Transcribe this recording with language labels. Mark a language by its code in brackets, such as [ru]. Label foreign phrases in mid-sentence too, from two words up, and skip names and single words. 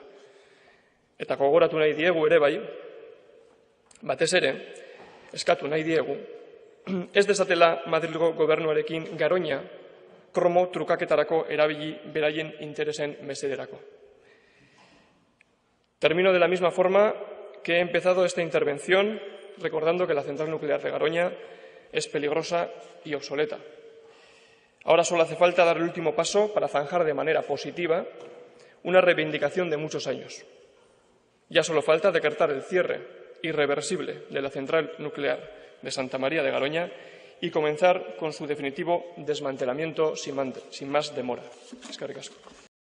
[eu] Eta gogoratu nahi diegu ere bai, batez ere, eskatu nahi diegu, ez dezatela Madrilgo gobernuarekin Garoña kromo trukaketarako erabili beraien interesen mesederako. [es] Termino de la misma forma que he empezado esta intervención recordando que la central nuclear de Garoña es peligrosa y obsoleta. Ahora solo hace falta dar el último paso para zanjar de manera positiva una reivindicación de muchos años. Ya solo falta decretar el cierre irreversible de la central nuclear de Santa María de Garoña y comenzar con su definitivo desmantelamiento sin más demora. [eu] Eskerrik asko.